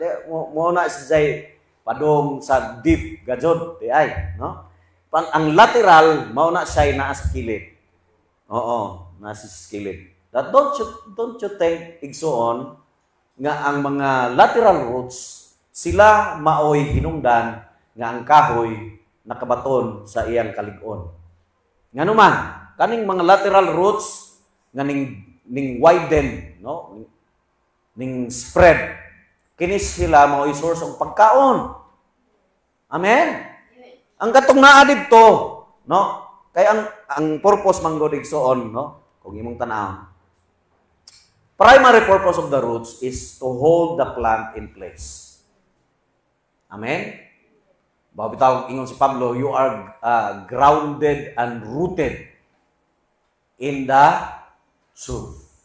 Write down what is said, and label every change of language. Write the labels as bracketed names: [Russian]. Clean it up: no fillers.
[Cebuano] Mo na siya padong sa deep gajod. Di ay. No? Ang lateral, mo na siya na sa kilid. Oo, nasa kilid. [English] That don't you think, [Cebuano] igsoon, nga ang mga lateral roots, sila maoy hinungdan nga ang kahoy nakabaton sa iyang kalig-on. Ngano man, kaning mga lateral roots nga ning widen, no? Ning spread. Kini sila maoy source og pagkaon. Amen. Ang katong naa didto, no? Kay ang purpose manggod igsoon, no? Kung imong tan-aw. [English] Primary purpose of the roots is to hold the plant in place. Amen. [Cebuano] Bitaw ingon si Pablo, [English] you are grounded and rooted in the truth.